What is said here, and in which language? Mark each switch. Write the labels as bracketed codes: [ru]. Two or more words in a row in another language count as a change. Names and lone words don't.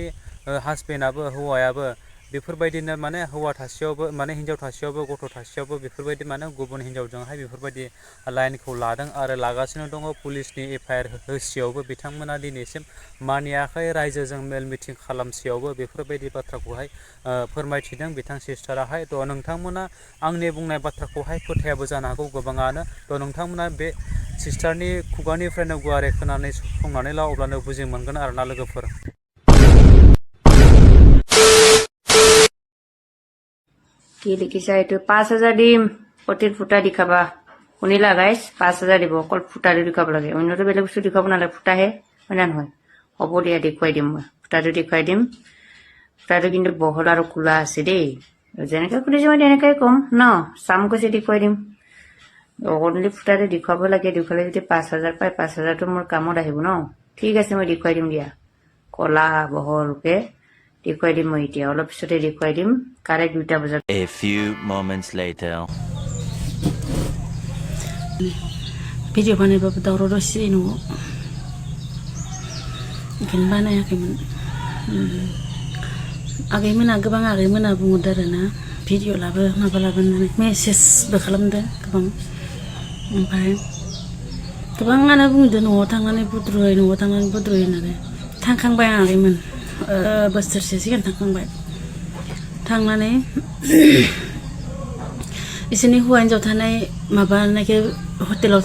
[brx] हासबेन्डआबो हौवायाबो बेफोरबायदिनो माने हौवा थासेयावबो माने हिन्जाव थासेयावबो गथ' थासेयावबो बेफोरबायदि माने गुबुन हिन्जावजोंहाय बेफोरबायदि लाइनखौ लादों आरो लागासिनो दङ पुलिसनि एफआइआर होसेयावबो बिथांमोना दिनैसिम मानियाखै रायजोजों मेल मिटिं खालामसेयावबो बेफोरबायदि बाथ्राखौहाय फोरमायथिदों बिथां सिस्टाराहाय थ' नोंथांमोना आंनि बुंनाय बाथ्राखौहाय फोथायाबो जानो हागौ गोबाङानो थ' नोंथांमोना बे सिस्टारनि खुगानिफ्रायनो गुवारै खोनानै संनानै ला अब्लानो बुजि मोनगोन आरो ना लोगोफोर [as] কি লিখিছে এইটো 5000 দিম প্ৰতিৰ ফুটা দেখাবা শুনিলা গাইছ 5000 দিব অকল ফুটাটো দেখাব লাগে অন্যটো বেলেগ বস্তু দেখাব নালাগে ফুটাহে হয় না নহয় হ'ব দিয়া দেখুৱাই দিম মই ফুটাটো দেখুৱাই দিম ফুটাটো কিন্তু বহল আৰু কুলা আছে দেই যেনেকৈ খুলিছে মই তেনেকৈ কম ন চাম কৈছে দেখুৱাই দিম অনলি ফুটাটো দেখুৱাব লাগে দেখুৱালে যদি 5000 পায় 5000টো মোৰ কামত আহিব ন ঠিক আছে মই দেখুৱাই দিম দিয়া কলা বহলকে দেখুৱাই দিম মই এতিয়া অলপ পিছতে দেখুৱাই দিম কাৰেক্ট 2টা বজাত [en] A few moments later [brx] video बानायबाबो दावराव दावसि न'आव ओंखायनो बानायाखैमोन आगैमोना गोबां आगैमोना बुंहरदों आरोना भिडिअ लाबो माबा लाबो होननानै मेसेजबो खालामदों गोबां ओमफ्राय गोबाङानो बुंदों न'आव थांनानै बुद्रुयो होननानै थांखांबाय आं आगैमोन बोसोरसे सिगां थांखांबाय थांनानै इसोरनि हौवा हिन्जाव थानाय माबानायखौ हटेलाव